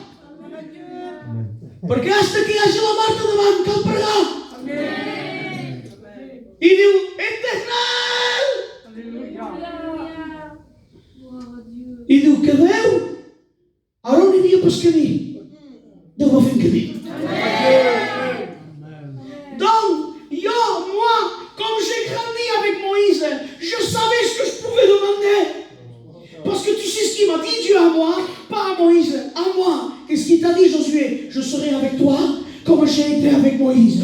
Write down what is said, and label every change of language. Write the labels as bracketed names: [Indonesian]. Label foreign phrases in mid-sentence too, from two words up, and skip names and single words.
[Catalan] Perquè hasta que hi hagi la Marta davant cal pregar. I diu, Eternal! I diu que Déu, ara on hi havia pas camí? Déu va fer un camí. [French] Donc, moi, comme j'ai grandi avec Moïse, je savais ce que je pouvais demander. Parce que tu sais ce qu'il m'a dit Dieu à moi, pas à Moïse, à moi. Qu'est-ce qu'il t'a dit Josué? Je serai avec toi comme j'ai été avec Moïse.